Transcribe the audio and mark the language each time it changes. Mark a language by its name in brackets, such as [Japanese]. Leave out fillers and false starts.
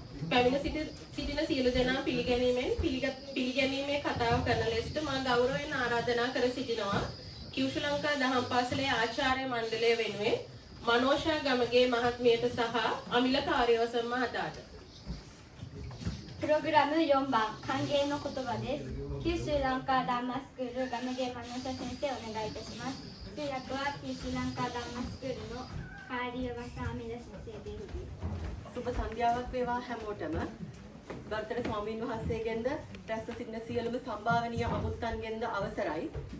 [Sinhala] පැමිණ සිටින සියලු දෙනා පිළිගැනීමේ කතාව කරන ලෙසට මා ගෞරවයෙන් ආරාධනා කර සිටිනවා. කිව්ෂු ලංකා දහම් පාසලේ ආචාර්ය මණ්ඩලය වෙනුවෙන් මනෝෂා ගමගේ මහත්මියට සහ අමිල කාර්යවසම් මහතාට. [Japanese] プログラム4番歓迎の言葉です。九州ランカーダンマスクールガムゲマノシャ先生お願いいたします。通訳は九州ランカーダンマスクールのカーリーワサアミラ先生です。 [Sinhala] සුබ සන්ධ්‍යාවක් වේවා හැමෝටම. ගරුතර ස්වාමීන් වහන්සේගෙන්ද රැස්ව සිටින සියලුම සම්භාවනීය අමුත්තන්ගෙන්ද අවසරයි.